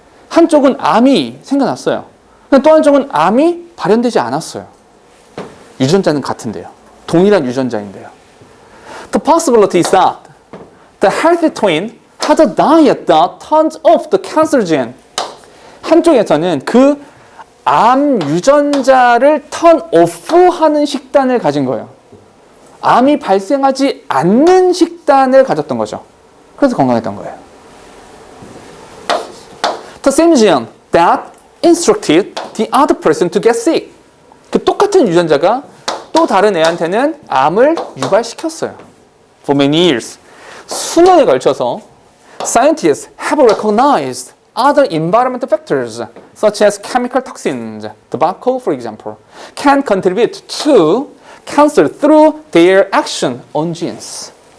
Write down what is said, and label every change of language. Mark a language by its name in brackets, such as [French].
[Korean] 한쪽은 암이 생겨났어요. 또 한쪽은 암이 발현되지 않았어요. 유전자는 같은데요. 동일한 유전자인데요. [English] The possibility is that the healthy twin had a diet that turned off the cancer gene. [Korean] 한쪽에서는 그 암 유전자를 turn off 하는 식단을 가진 거예요. 암이 발생하지 않는 식단을 가졌던 거죠. 그래서 건강했던 거예요. [English] The same gene that instructed the other person to get sick. [Korean] 그 똑같은 유전자가 또 다른 애한테는 암을 유발시켰어요. [English] For many years. [Korean] 수년에 걸쳐서 [English] scientists have recognized other environmental factors such as chemical toxins, tobacco for example, can contribute to cancer through their action on genes.